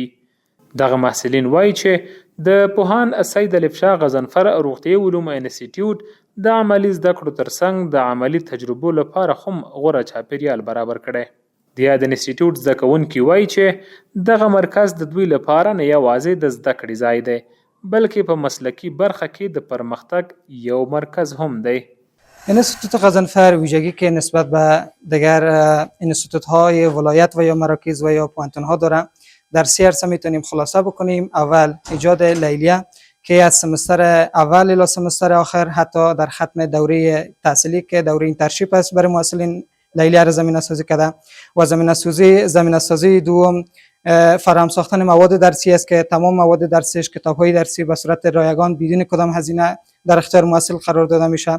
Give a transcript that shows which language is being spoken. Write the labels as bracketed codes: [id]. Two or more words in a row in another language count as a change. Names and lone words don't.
[ps] دغه محصلین وایي چې د پوهاند سید الف شاه غضنفر روغتیايي علومو انسټیټیوټ د عملي زده کړو ترڅنګ د عملي تجربو لپاره هم غوره چاپیریال برابر کړی. د یاد انسټیټیوټ زده کوونکي وایي چې دغه مرکز د دوی لپاره نه یوازې د زده کړې ځای دی بلکې په مسلکی برخه کې د پرمختګ یو مرکز هم دی. [fa] انستیتوت غضنفر ویژگی که نسبت به دیگر انستیتوت های ولایت و یا مراکز و یا پوانتون ها داره. در 3 عرصه میتونیم خلاصه بکنیم. اول ایجاد لیلیه که از سمستر اول الی سمستر آخر حتی در ختم دوره تحصیلی که دوره اینترنشیپ است برای محصلین لیلیه را زمینه سازی کرده و زمینه سازی دوم فراهم ساختن مواد درسی است که تمام مواد درسیش کتاب‌های درسی به صورت رایگان بدون کدام هزینه در اختیار محصل قرار داده میشه.